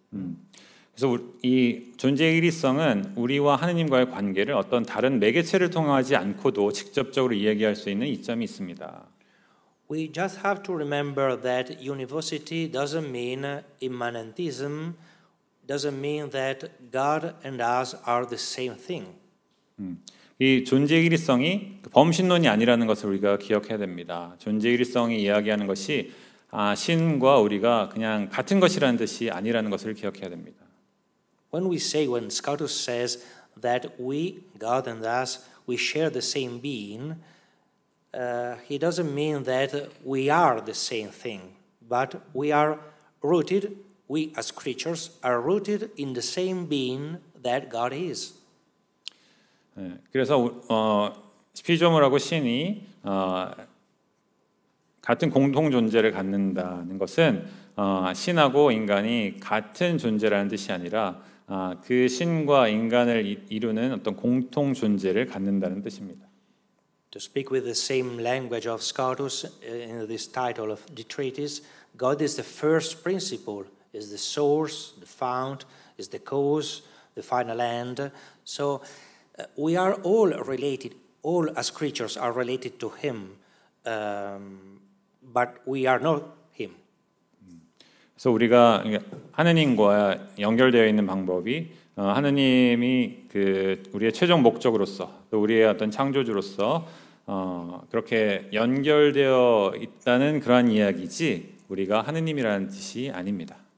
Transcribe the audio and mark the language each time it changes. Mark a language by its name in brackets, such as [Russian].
[Korean] 그래서 이 존재의 일위성은 우리와 하느님과의 관계를 어떤 다른 매개체를 통하지 않고도 직접적으로 이야기할 수 있는 이점이 있습니다. [English] We just have to remember that univocity doesn't mean immanentism, doesn't mean that God and us are the same thing. [Korean] 이 존재의 일위성이 범신론이 아니라는 것을 우리가 기억해야 됩니다. 존재의 일위성이 이야기하는 것이 신과 우리가 그냥 같은 것이라는 뜻이 아니라는 것을 기억해야 됩니다. [English] When Scotus says that we, God and us, we share the same being, he doesn't mean that we are the same thing, but we are rooted, we as creatures are rooted in the same being that God is. [Korean] 그래서 피조물하고 신이 같은 공통 존재를 갖는다는 것은 신하고 인간이 같은 존재라는 뜻이 아니라 그 신과 인간을 이루는 어떤 공통 존재를 갖는다는 뜻입니다. [English] To speak with the same language of Scotus in this title of the treatise, God is the first principle, is the source, the fount, is the cause, the final end. So we are all related, all as creatures are related to Him, but we are not Him. [Korean] 그래서 우리가 하느님과 연결되어 있는 방법이 하느님이 그 우리의 최종 목적으로서 또 우리의 어떤 창조주로서 그렇게 연결되어 있다는 그러한 이야기지 우리가 하느님이라는 뜻이 아닙니다.